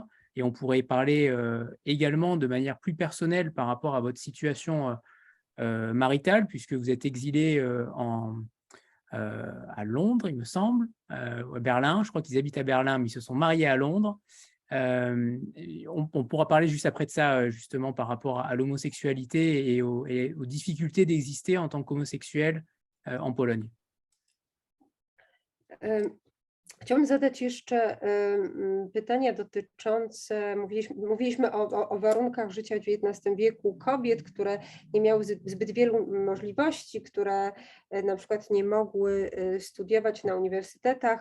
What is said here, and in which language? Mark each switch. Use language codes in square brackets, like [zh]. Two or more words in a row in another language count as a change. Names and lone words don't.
[fr] Et on pourrait parler également de manière plus personnelle par rapport à votre situation maritale, puisque vous êtes exilé à Londres, il me semble, à Berlin. Je crois qu'ils habitent à Berlin, mais ils se sont mariés à Londres. On pourra parler juste après de ça, justement, par rapport à l'homosexualité et aux difficultés d'exister en tant qu'homosexuel en Pologne. [pl] Chciałabym zadać jeszcze pytania dotyczące, mówiliśmy o warunkach życia w XIX wieku kobiet, które nie miały zbyt wielu możliwości, które na przykład nie mogły studiować na uniwersytetach.